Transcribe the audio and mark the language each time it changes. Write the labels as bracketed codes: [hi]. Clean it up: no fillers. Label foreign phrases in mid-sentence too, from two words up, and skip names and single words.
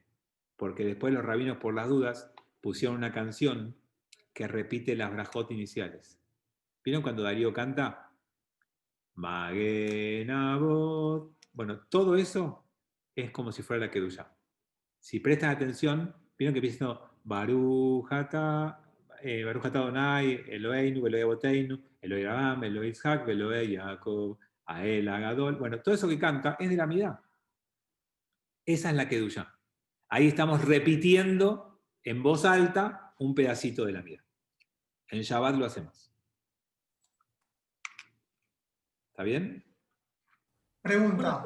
[es] Porque después los rabinos, por las dudas, pusieron una canción que repite las brajot iniciales. ¿Vieron cuando Darío canta? Magen Avot. Bueno, todo eso es como si fuera la Kedushá. Si prestan atención, vieron que empieza diciendo [he] ברוך אתה אדני אלהינו אלהי אבותינו אלהי אברהם אלהי יצחק אלהי יעקב האל הגדול. [es] Bueno, todo eso que canta es de la amidad. Esa es la Kedushá. Ahí estamos repitiendo en voz alta un pedacito de la amidad. En Shabbat lo hacemos. ¿Está bien? Pregunta.